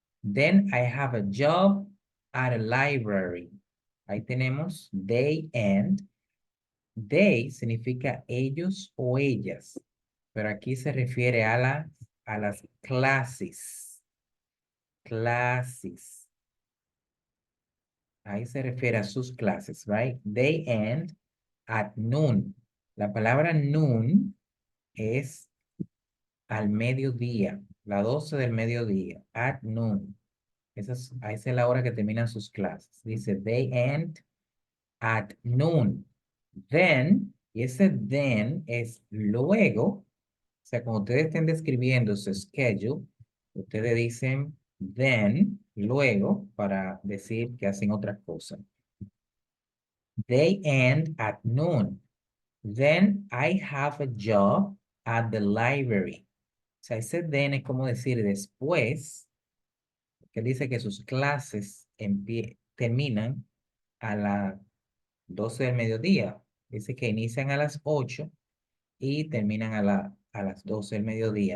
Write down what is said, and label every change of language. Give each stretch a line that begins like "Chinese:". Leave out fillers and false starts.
English: Then I have a job at a library.
Spanish: Ahí tenemos,
English: they end.
Spanish: They significa ellos o ellas, pero aquí se refiere a las clases. Clases. Ahí se refiere a sus clases, right?
English: They end at noon.
Spanish: La palabra noon es al mediodía, la 12 del mediodía, at noon. Esa es la hora que terminan sus clases. Dice,
English: they end at noon.
Spanish: Then, y ese then es luego, o sea, cuando ustedes estén describiendo su schedule, ustedes dicen then, luego, para decir que hacen otra cosa.
English: They end at noon. Then I have a job at the library.
Spanish: O sea, ese then es como decir después, que dice que sus clases terminan a las 12 del mediodía. Dice que inician a las 8 y terminan a las 12 del mediodía.